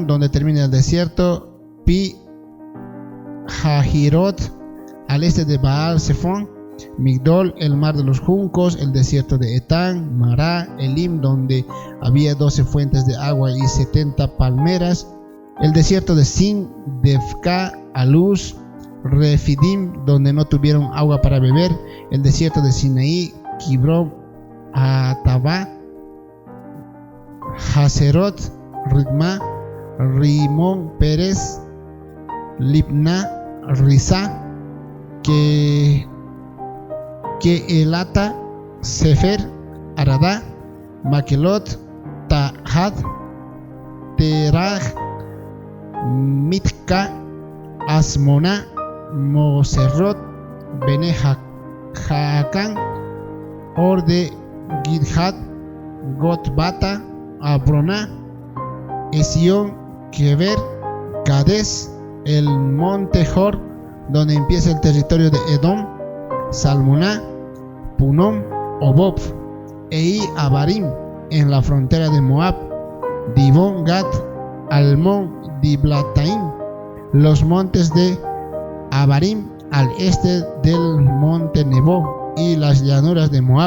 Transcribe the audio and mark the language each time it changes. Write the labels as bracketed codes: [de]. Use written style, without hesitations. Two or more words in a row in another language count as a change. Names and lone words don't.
[es] donde termina el desierto, Pi Hahirot, al este de Baal Zephón, Migdol, el mar de los juncos, el desierto de Etán, Mará, Elim, donde había 12 fuentes de agua y 70 palmeras, el desierto de Sin, Defka, Aluz, Refidim, donde no tuvieron agua para beber, el desierto de Sinaí, Kibrón, Atabá, Haserot, Ritma, Rimón, Pérez, Libna, Risa, Keelata, Sefer, Aradá, Makelot, Tahad, Teraj, Mitka, Asmona, Moserrot, Bene Jaacán, Orde, Gidhad, Gotbata, Abroná, Esión, Keber, Cades, el monte Jor, donde empieza el territorio de Edom, Salmuná, Punom, Obob, Ei Abarim, en la frontera de Moab, Dibón, Gad, Almón, Diblataim, los montes de Abarim al este del monte Nebo y las llanuras de Moab.